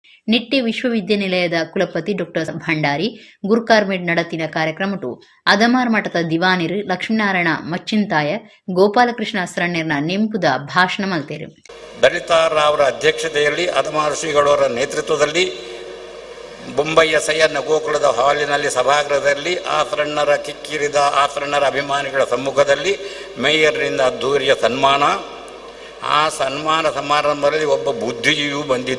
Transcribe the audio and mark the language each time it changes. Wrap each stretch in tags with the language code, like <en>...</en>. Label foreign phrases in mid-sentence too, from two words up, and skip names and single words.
<tcy>ನಿಟ್ಟೆ ವಿಶ್ವವಿದ್ಯಾನಿಲಯದ ಕುಲಪತಿ ಡಾಕ್ಟರ್ ಭಂಡಾರಿ ಗುರುಕಾರ್ಮೆಡ್ ನಡತಿನ ಕಾರ್ಯಕ್ರಮಟು ಅದಮಾರ್ ಮಠದ ದಿವಾನಿರು ಲಕ್ಷ್ಮೀನಾರಾಯಣ ಮಚ್ಚಿಂತಾಯ ಗೋಪಾಲಕೃಷ್ಣ ಸರಣ್ಯರ್ನ ನೆಂಪುದ ಭಾಷಣ ಮಲ್ತೇರು.</tcy> <kn>ದಲಿತಾರವರ ಅಧ್ಯಕ್ಷತೆಯಲ್ಲಿ ಅದಮಾರು ಶ್ರೀಗಳವರ ನೇತೃತ್ವದಲ್ಲಿ ಬೊಂಬೈಯ ಸಯ್ಯನ್ನ ಗೋಕುಲದ ಹಾಲಿನಲ್ಲಿ ಸಭಾಗೃಹದಲ್ಲಿ ಆಸರಣ್ಣರ ಕಿಕ್ಕಿರಿದ ಆಸರಣ್ಣರ ಅಭಿಮಾನಿಗಳ ಸಮ್ಮುಖದಲ್ಲಿ ಮೇಯರ್ನಿಂದ ಅದ್ದೂರಿಯ ಸನ್ಮಾನ. ಆ ಸನ್ಮಾನ ಸಮಾರಂಭದಲ್ಲಿ ಒಬ್ಬ ಬುದ್ಧಿಜೀವಿಯೂ ಬಂದಿದ್ದ.</kn>